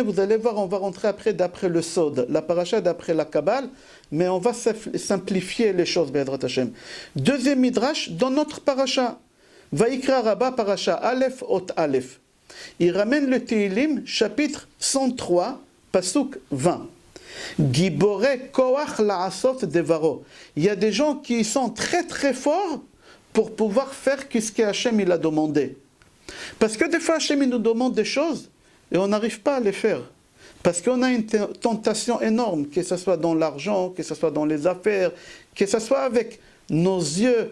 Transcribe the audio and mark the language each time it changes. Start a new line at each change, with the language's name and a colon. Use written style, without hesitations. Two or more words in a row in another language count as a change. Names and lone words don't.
French: Vous allez voir, on va rentrer après d'après le Sod, la paracha d'après la Kabbale, mais on va simplifier les choses,
Hebrew: בעזרת השם.
French: Deuxième Midrash, dans notre paracha, Vaikra Rabba,
Hebrew: פרשה אלף אות אלף.
French: Il ramène le Tehillim, chapitre 103, pasuk 20.
Hebrew: גיבורי כוח לעשות דברו.
French: Il y a des gens qui sont très très forts pour pouvoir faire ce que Hachem il a demandé. Parce que des fois Hachem il nous demande des choses et on n'arrive pas à les faire. Parce qu'on a une tentation énorme, que ce soit dans l'argent, que ce soit dans les affaires, que ce soit avec nos yeux.